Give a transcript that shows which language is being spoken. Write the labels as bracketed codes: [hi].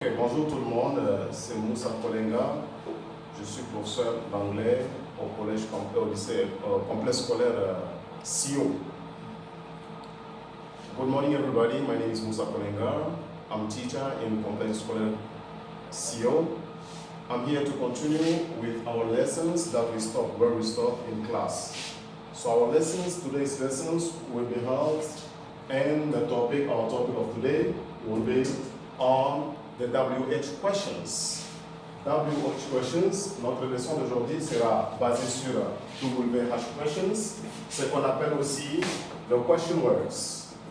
[fr] Bonjour tout le monde, c'est Moussa Kolenga. Je suis professeur d'anglais au collège complexe scolaire CEO. [en] Good morning everybody, my name is Moussa Kolenga. I'm a teacher in complex scolaire CEO. I'm here to continue with our lessons that we stopped where we stopped in class. So our lessons, today's lessons will be held, and our topic of today will be on the WH questions. [fr] WH questions, notre leçon d'aujourd'hui sera basée sur WH questions, ce qu'on appelle aussi le question words.